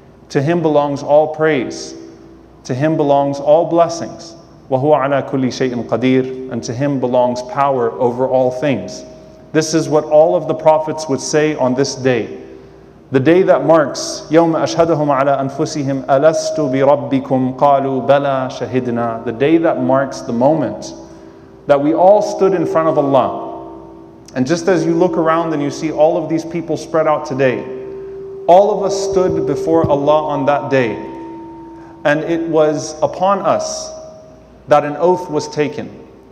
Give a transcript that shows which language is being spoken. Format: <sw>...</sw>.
<en>To Him belongs all praise. To Him belongs all blessings.</en> <ar>Wa huwa ala kulli shay'in qadir.</ar> <en>And to Him belongs power over all things. This is what all of the prophets would say on this day. The day that marks</en> <ar>يَوْمَ أَشْهَدَهُمْ عَلَىٰ أَنفُسِهِمْ أَلَسْتُ بِرَبِّكُمْ قَالُوا بَلَى شَهِدْنَا.</ar> <en>The day that marks the moment that we all stood in front of Allah. And just as you look around and you see all of these people spread out today, all of us stood before Allah on that day. And it was upon us that an oath was taken.</en>